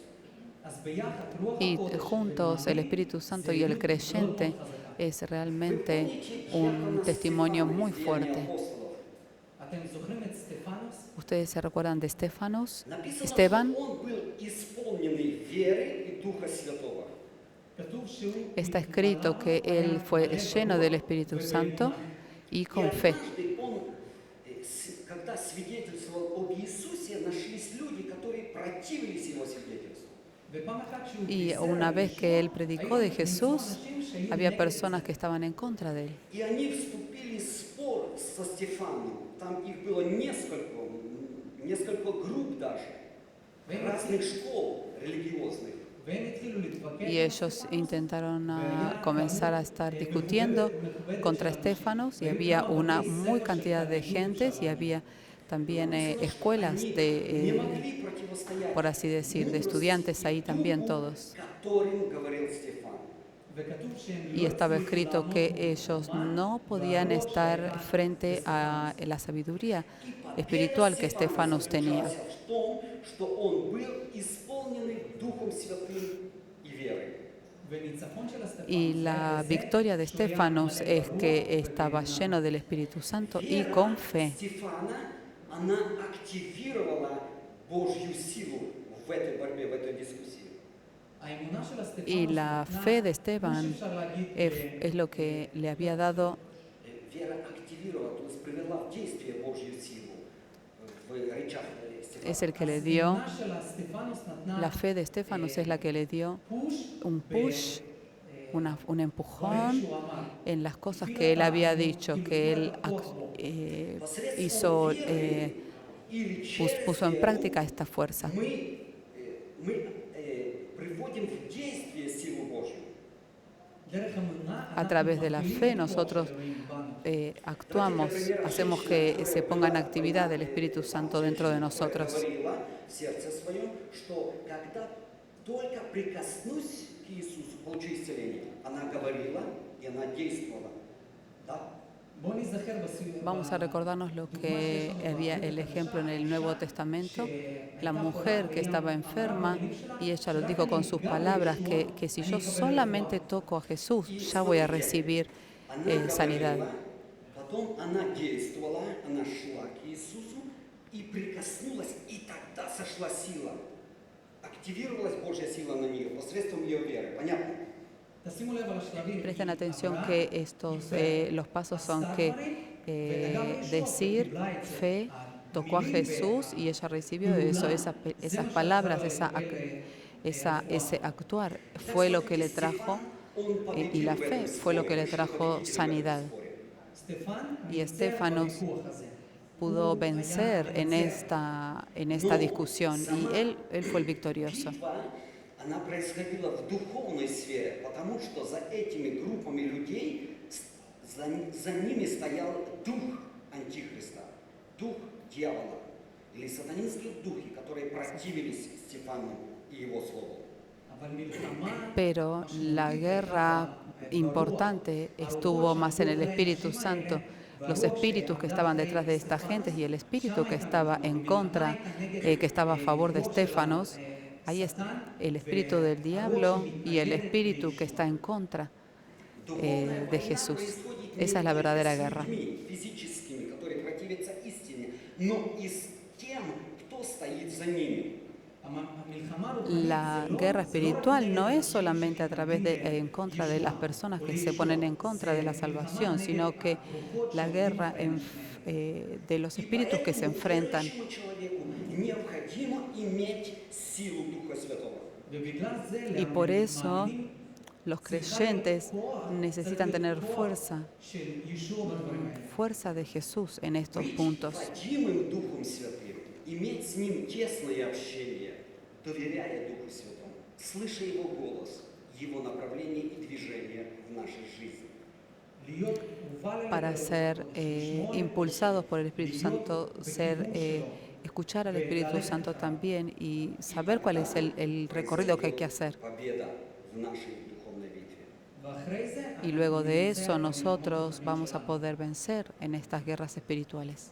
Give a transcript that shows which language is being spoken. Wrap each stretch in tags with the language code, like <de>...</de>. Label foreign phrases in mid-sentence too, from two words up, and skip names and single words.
<he>אז ביחד רוח</he> <es>Y</es> <he>הקודש</he> <es>juntos el Espíritu Santo y el creyente es realmente un testimonio muy fuerte.</es> <he>אתם זוכרים את סטפנוס?</he> <es>¿Ustedes se recuerdan de Esteban?</es> <ru>Написано, что он был исполненный веры и Духа Святого.</ru> <he>כתוב שהוא</he> <es>Está escrito que él fue lleno del Espíritu Santo y</es> <ru>И</ru> <es>con fe.</es> <ru>однажды он, когда свидетельствовал об Иисусе, нашлись люди, которые противились его свидетельству.</ru> <he>ופעם אחת שהוא</he> <es>Y</es> <he>בישר</he> <es>una</es> <he>על</he> <es>vez</es> <he>ישוע,</he> <es>que él predicó de</es> <he>היו</he> <es>Jesús,</es> <he>אנשים שהיו</he> <es>había</es> <he>נגד</he> <es>personas que estaban en contra de él.</es> <ru>И они вступили в спор со Стефаном. Там их было несколько групп даже, разных школ религиозных.</ru> <he>והם התחילו להתווכח,</he> <es>Y ellos intentaron comenzar a estar discutiendo contra Estefanos y había una muy cantidad de gentes y había también escuelas</es> <ru>Не</ru> <es>de,</es> <ru>могли противостоять</ru> <es>por así decir, de estudiantes ahí también todos.</es> <ru>которым говорил Стефан.</ru> <he>וכתוב שהם</he> <es>Y</es> <he>לא</he> <es>estaba</es> <he>הצליחו</he> <es>escrito</es> <he>לעמוד</he> <es>que ellos</es> <he>במבחן,</he> <es>no podían</es> <he>והרוח</he> <es>estar</es> <he>שהייתה</he> <es>frente a la sabiduría espiritual que Estefanos tenía.</es> <ru>В том, что он был исполненный Духом Святым и верой.</ru> <he>וניצחון של הסטפנוס</he> <es>Y la</es> <he>היה בזה</he> <es>victoria de</es> <he>שהוא היה</he> <es>Estefanos</es> <he>מלא</he> <es>es</es> <he>ברוח</he> <es>que estaba</es> <he>ובאמונה.</he> <es>lleno del Espíritu Santo y</es> <ru>Вера</ru> <es>con fe.</es> <ru>Стефана, она активировала Божью силу в этой борьбе, в этой дискуссии.</ru> <he>האמונה של הסטפנוס</he> <es>Y la</es> <he>נתנה,</he> <es>fe de</es> <he>כמו</he> <es>Esteban</es> <he>שאפשר להגיד,</he> <es>es lo que le había dado,</es> <ru>Вера активировала, то есть привела в действие Божью силу в речах Стефана.</ru> <es>es el que le dio,</es> <he>האמונה של הסטפנוס נתנה</he> <es>la fe de Estefanos es la que le dio push un push, un</es> <he>בדברים</he> <es>empujón</es> <he>שהוא אמר.</he> <es>en las cosas que él había dicho, que él hizo,</es> <ru>Или через</ru> <es>puso en</es> <ru>веру</ru> <es>práctica esta fuerza.</es> <ru>мы приводим в действие силу Божью.</ru> <he>דרך אמונה</he> <es>A</es> <he>אנחנו</he> <es>través de la</es> <he>מפעילים</he> <es>fe</es> <he>את הכוח</he> <es>nosotros</es> <he>של אלוהים בנו.</he> <es>actuamos, hacemos que se ponga en actividad el Espíritu Santo dentro de nosotros.</es> <ru>Говорила в сердце своем, что когда только прикоснусь к Иисусу, получу исцеление. Она говорила, и она действовала. Да?</ru> <he>בואו נזכר בסיום.</he> <es>Vamos a recordarnos lo que había el ejemplo en el Nuevo Testamento, la mujer que estaba enferma y ella lo dijo con sus palabras, que si yo solamente toco a Jesús, ya voy a recibir</es> <ru>Она</ru> <es>sanidad.</es> <ru>говорила, потом она действовала, она шла к Иисусу и прикоснулась, и тогда сошла сила. Активировалась Божья сила на нее посредством ее веры. Понятно?</ru> <he>תשימו לב על השלבים.</he> <es>Presten atención que los pasos son que decir, fe, tocó a Jesús y ella recibió eso, esas palabras, ese actuar fue lo que le trajo, y la fe fue lo que le trajo sanidad. Y Estefanos pudo vencer en esta discusión y él fue el victorioso.</es> <ru>Она происходила в духовной сфере, потому что за этими группами людей, за ними стоял дух Антихриста, дух дьявола, или сатанинские духи, которые противились Стефану и его слову.</ru> <es>Pero la guerra importante estuvo más en el Espíritu Santo. Los espíritus que estaban detrás de esta gente y el espíritu que estaba en contra, que estaba a favor de Estefanos, ahí está el espíritu del diablo y el espíritu que está en contra de Jesús. Esa es la verdadera guerra.</es> <ru>Физическими, которые противятся истине, но и с тем, кто стоит за ними.</ru> <es>La guerra espiritual no es solamente a través en contra de las personas que se ponen en contra de la salvación, sino que la guerra de los espíritus que se enfrentan. Y por eso los creyentes necesitan tener fuerza de Jesús en estos puntos.</es> <ru>Иметь с Ним тесное общение, доверяя Духу Святому, слыша Его голос, Его направление и движение в нашей жизни.</ru> <es>Para ser impulsados por el Espíritu Santo, escuchar al Espíritu Santo también y saber cuál es el recorrido que hay que hacer.</es> <ru>Победа в нашей духовной битве.</ru> <es>Y luego de eso nosotros vamos a poder vencer en estas guerras espirituales.</es>